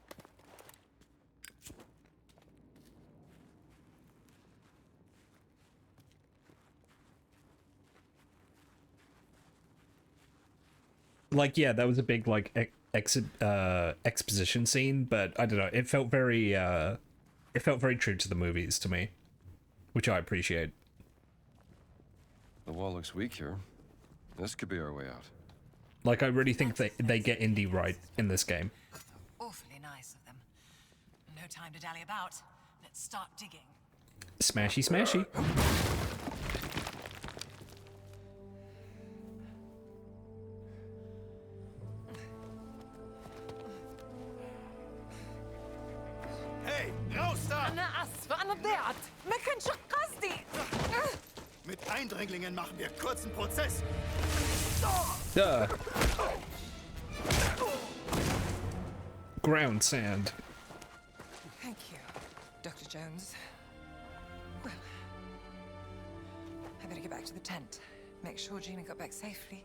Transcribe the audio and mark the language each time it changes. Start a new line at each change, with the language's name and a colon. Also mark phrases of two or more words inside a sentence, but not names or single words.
English: Like, yeah, that was a big, like, exposition scene, but I don't know, it felt very true to the movies to me, which I appreciate. The wall looks weak here. This could be our way out. Like, I really think they get Indy right in this game. Awfully nice of them. No time to dally about. Let's start digging. Smashy, smashy.
German: Hey, raus da!
Arabic: أنا آسفة أنا ضيعت ما كانش قصدي.
German: Mit Eindringlingen machen wir kurzen Prozess.
English: Duh. Ground sand. Thank you, Dr. Jones. Well, I better get back to the tent. Make sure Gina got back safely.